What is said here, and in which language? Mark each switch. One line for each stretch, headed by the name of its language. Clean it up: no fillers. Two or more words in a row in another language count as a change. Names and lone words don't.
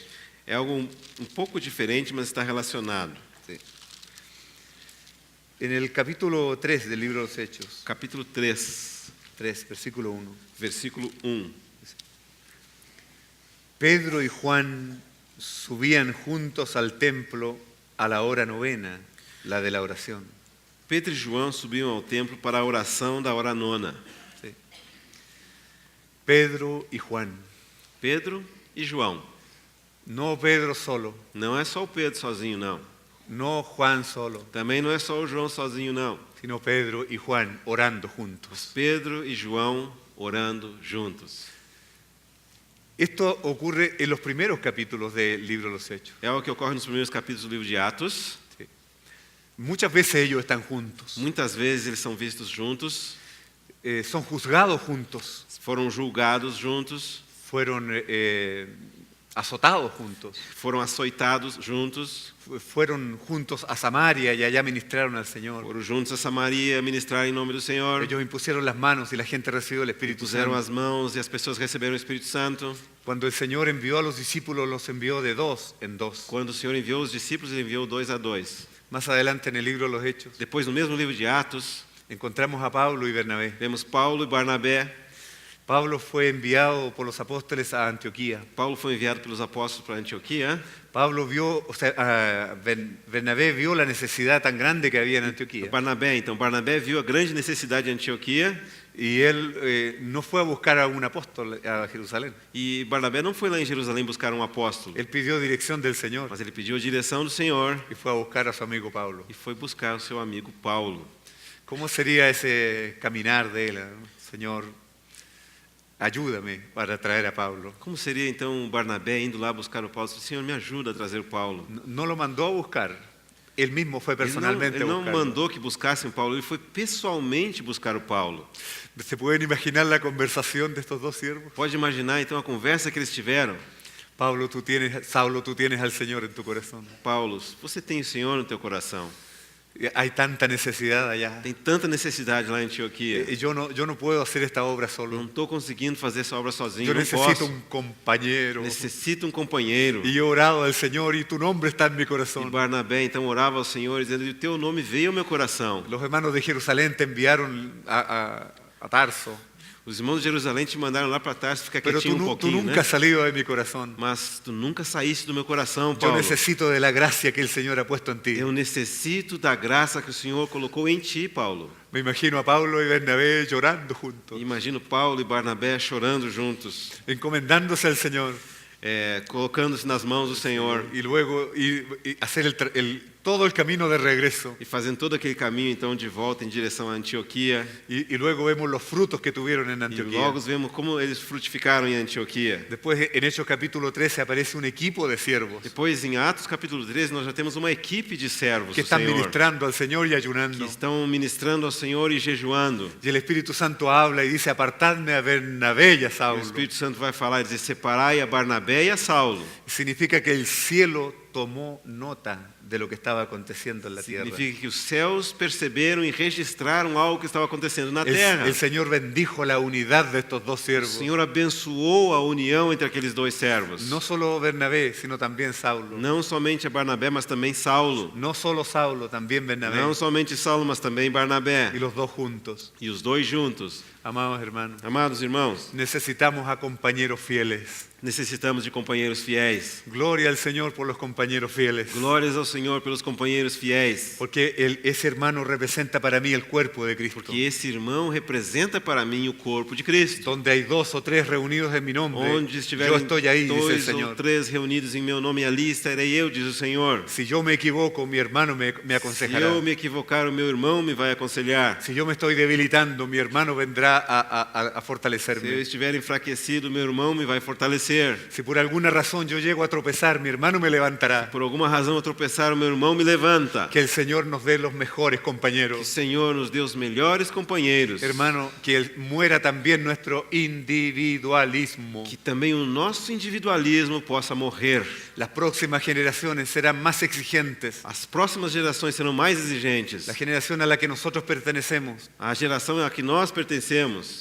Portuguese: é algo um pouco diferente, mas está relacionado.
Spanish: Sí. En el capítulo 3 del libro de los Hechos, Capítulo 3, 3, versículo 1, versículo 1. Pedro y Juan subían juntos al templo a la hora novena, la de la oración.
Portuguese: Pedro e João subiam ao templo para a oração da hora nona.
Spanish: Sí. Pedro y Juan,
Portuguese: Pedro e João.
Spanish: no Pedro solo,
Portuguese: Não é só o Pedro sozinho, não.
Spanish: no Juan solo,
Portuguese: Também não é só o João sozinho, não.
Spanish: sino Pedro y Juan orando juntos.
Portuguese: Pedro e João orando juntos.
Spanish: Esto ocurre en los primeros capítulos del libro de los Hechos.
Portuguese: É o que ocorre nos primeiros capítulos do livro de Atos.
Spanish: Muchas veces ellos están juntos,
Portuguese: Muitas vezes eles são vistos juntos,
Spanish: son juzgados juntos,
Portuguese: foram julgados juntos,
Spanish: fueron azotados juntos,
Portuguese: foram açoitados juntos,
Spanish: fueron juntos a Samaria y allá ministraron al Señor.
Portuguese: foram juntos a Samaria ministrar em nome do Senhor,
Spanish: Ellos impusieron las manos y la gente recibió el Espíritu
Portuguese: puseram
Spanish: Santo.
Portuguese: as mãos e as pessoas receberam o Espírito Santo.
Spanish: Cuando el Señor envió a los discípulos, los envió de dos en dos.
Portuguese: Quando o Senhor enviou os discípulos, ele enviou 2 a 2.
Spanish: Más adelante en el libro de los Hechos,
Portuguese: Depois, no mesmo livro de Atos,
Spanish: encontramos a Pablo y Bernabé.
Portuguese: vemos Paulo e Barnabé.
Spanish: Pablo fue enviado por los apóstoles a Antioquía.
Portuguese: Paulo foi enviado pelos apóstolos para Antioquia.
Spanish: Bernabé vio la necesidad tan grande que había en Antioquía.
Portuguese: Barnabé viu a grande necessidade de Antioquia.
Spanish: Y él no fue a buscar a un apóstol a Jerusalén.
Portuguese: E Barnabé não foi lá em Jerusalém buscar um apóstolo,
Spanish: Él pidió dirección del Señor
Portuguese: mas ele pediu a direção do Senhor
Spanish: y fue a buscar a su amigo Pablo.
Portuguese: e foi buscar o seu amigo Paulo.
Spanish: ¿Cómo sería ese caminar de él? Señor, ayúdame para traer a Pablo.
Portuguese: Como seria então o Barnabé indo lá buscar o Paulo? Senhor, me ajuda a trazer o Paulo.
Spanish: No lo mandó a buscar, él mismo fue personalmente
Portuguese: Ele
Spanish: a
Portuguese: não
Spanish: buscarlo.
Portuguese: mandou que buscassem o Paulo, ele foi pessoalmente buscar o Paulo.
Spanish: ¿Se pueden imaginar la conversación de estos dos siervos?
Portuguese: Pode imaginar então a conversa que eles tiveram.
Spanish: Saulo, tú tienes al Señor en tu corazón.
Portuguese: Paulo, você tem o Senhor no teu coração.
Spanish: Hay tanta necesidad allá.
Portuguese: Tem tanta necessidade lá em Antioquia.
Spanish: Yo no puedo hacer esta obra
Portuguese: Não
Spanish: solo.
Portuguese: estou conseguindo fazer essa obra sozinho.
Spanish: Yo
Portuguese: Não
Spanish: necesito
Portuguese: posso.
Spanish: un compañero.
Portuguese: Necessito um companheiro.
Spanish: Y he orado al Señor y tu nombre está en mi
Portuguese: E
Spanish: corazón.
Portuguese: Barnabé então orava ao Senhor dizendo: "O teu nome veio ao meu coração".
Spanish: Los hermanos de Jerusalén te enviaron a Tarso,
Portuguese: Os irmãos de Jerusalém te mandaram lá para Tarso ficar
Spanish: pero
Portuguese: quietinho um
Spanish: tú
Portuguese: pouquinho,
Spanish: nunca
Portuguese: né?
Spanish: has salido de mi corazón.
Portuguese: Mas tu nunca saíste do meu coração,
Spanish: Yo
Portuguese: Paulo.
Spanish: necesito de la gracia que el Señor ha puesto en ti.
Portuguese: Eu necessito da graça que o Senhor colocou em ti, Paulo.
Spanish: Me imagino a Pablo y Bernabé llorando juntos,
Portuguese: Imagino Paulo e Barnabé chorando juntos,
Spanish: encomendándose al Señor
Portuguese: colocando-se nas mãos do Senhor
Spanish: y luego hacer todo el camino de regreso.
Portuguese: e fazendo todo aquele caminho então de volta em direção a Antioquia.
Spanish: Y luego vemos los frutos que tuvieron en
Portuguese: E
Spanish: Antioquía.
Portuguese: logo vemos como eles frutificaram em Antioquia.
Spanish: Después en Hechos capítulo 13 aparece un equipo de siervos
Portuguese: Depois, em Atos capítulo 13, nós já temos uma equipe de servos
Spanish: que
Portuguese: do
Spanish: están
Portuguese: Senhor
Spanish: ministrando al Señor y
Portuguese: que
Spanish: ayunando.
Portuguese: estão ministrando ao Senhor e jejuando.
Spanish: Y el Espíritu Santo habla y dice, apartadme a Bernabé y a
Portuguese: O
Spanish: Saulo.
Portuguese: Espírito Santo vai falar e dizer: separai a Barnabé e a Saulo.
Spanish: Significa que el cielo tomó nota de lo que estaba aconteciendo en la tierra.
Portuguese: Significa que os céus perceberam e registraram algo que estava acontecendo na terra.
Spanish: El Señor bendijo la unidad de estos dos
Portuguese: O
Spanish: siervos.
Portuguese: Senhor abençoou a união entre aqueles dois servos.
Spanish: No solo Bernabé, sino también Saulo.
Portuguese: Não somente a Barnabé, mas também Saulo.
Spanish: No solo Saulo, también Bernabé.
Portuguese: Não somente Saulo, mas também Barnabé.
Spanish: Y los dos juntos.
Portuguese: E os dois juntos.
Spanish: Amados hermanos,
Portuguese: Amados irmãos,
Spanish: necesitamos a compañeros fieles.
Portuguese: necessitamos de companheiros fiéis.
Spanish: Gloria al Señor por los compañeros fieles.
Portuguese: Glórias ao Senhor pelos companheiros fiéis.
Spanish: Porque ese hermano representa para mí el cuerpo de Cristo.
Portuguese: Porque esse irmão representa para mim o corpo de Cristo.
Spanish: Donde hay 2 o 3 reunidos en mi nombre,
Portuguese: Onde
Spanish: yo
Portuguese: estiverem
Spanish: estoy ahí, dice el
Portuguese: dois ou
Spanish: Señor.
Portuguese: três reunidos em meu nome, ali estarei eu, diz o Senhor.
Spanish: Si yo me equivoco, mi hermano me
Portuguese: Se
Spanish: aconsejará.
Portuguese: eu me equivocar, o meu irmão me vai aconselhar.
Spanish: Si yo me estoy debilitando, mi hermano vendrá a
Portuguese: Se eu
Spanish: fortalecerme.
Portuguese: estiver enfraquecido, meu irmão me vai fortalecer.
Spanish: Si por alguna razón yo llego a tropezar, mi hermano me levantará.
Portuguese: Por alguma razão eu tropeçar, o meu irmão me levanta.
Spanish: Que el Señor nos dé los mejores
Portuguese: Que o
Spanish: compañeros.
Portuguese: Senhor nos dê os melhores companheiros.
Spanish: Hermano, que muera también nuestro individualismo.
Portuguese: Que também o nosso individualismo possa morrer.
Spanish: Las próximas generaciones serán más exigentes.
Portuguese: As próximas gerações serão mais exigentes.
Spanish: La generación a la que nosotros pertenecemos,
Portuguese: A geração a que nós pertencemos,